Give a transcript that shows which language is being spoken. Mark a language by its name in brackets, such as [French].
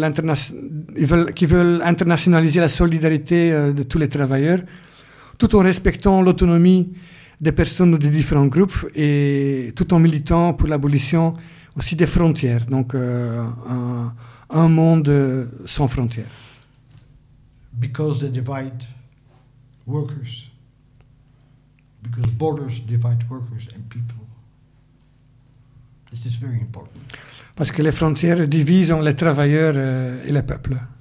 [French] Qui veulent internationaliser la solidarité de tous les travailleurs, tout en respectant l'autonomie des personnes ou des différents groupes, et tout en militant pour l'abolition aussi des frontières, donc un monde sans frontières. [English] Because they divide workers, because borders divide workers and people. This is very important. [French] Parce que les frontières divisent les travailleurs et les peuples.